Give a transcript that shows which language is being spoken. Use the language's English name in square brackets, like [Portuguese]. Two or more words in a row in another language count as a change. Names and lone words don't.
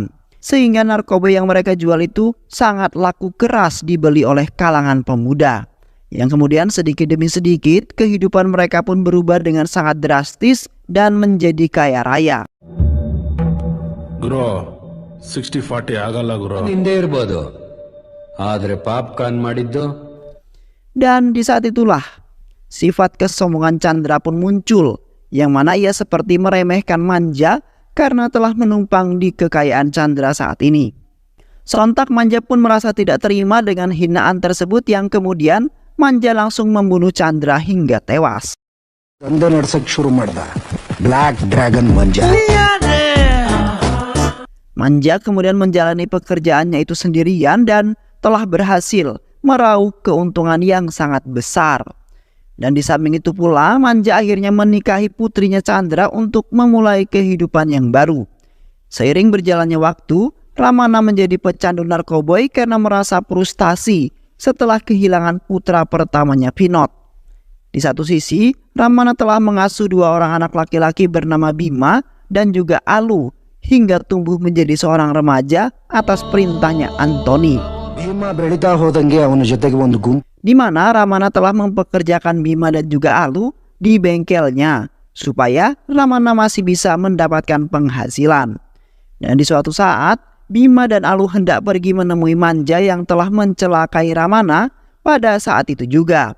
[Indonesian] Sehingga narkoba yang mereka jual itu sangat laku keras dibeli oleh kalangan pemuda. Yang kemudian sedikit demi sedikit kehidupan mereka pun berubah dengan sangat drastis dan menjadi kaya raya. [Kannada] ಗುರು, 60-40 ಆಗಲ ಗುರು. Hinದೆ ಇರಬಹುದು ಆದರೆ ಪಾಪ್ಕಾರ್ನ್ ಮಾಡಿದ್ದು. [Indonesian] Dan di saat itulah sifat kesombongan Chandra pun muncul, yang mana ia seperti meremehkan Manja karena telah menumpang di kekayaan Chandra saat ini. Sontak Manja pun merasa tidak terima dengan hinaan tersebut yang kemudian Manja langsung membunuh Chandra hingga tewas. [Kannada] ದಂಧೆ ನಡ್ಸಕ್ ಶುರು ಮಾಡ್ದ ಬ್ಲ್ಯಾಕ್ ಡ್ರ್ಯಾಗನ್ ಮಂಜ. [Indonesian] Manja kemudian menjalani pekerjaannya itu sendirian dan telah berhasil meraup keuntungan yang sangat besar. Dan di samping itu pula Manja akhirnya menikahi putrinya Chandra untuk memulai kehidupan yang baru. Seiring berjalannya waktu, Ramana menjadi pecandu narkoba karena merasa frustasi setelah kehilangan putra pertamanya Vinod. Di satu sisi, Ramana telah mengasuh dua orang anak laki-laki bernama Bima dan juga Alu hingga tumbuh menjadi seorang remaja atas perintahnya Anthony. [Kannada] ಭೀಮ ಬೆಳೀತಾ ಹೋದಂಗೆ ಅವನ ಜೊತೆಗೆ ಒಂದು ಗುಂಪು [Indonesian] Di mana Ramana telah mempekerjakan Bima dan juga Alu di bengkelnya supaya Ramana masih bisa mendapatkan penghasilan. Dan di suatu saat Bima dan Alu hendak pergi menemui Manja yang telah mencelakai Ramana pada saat itu juga.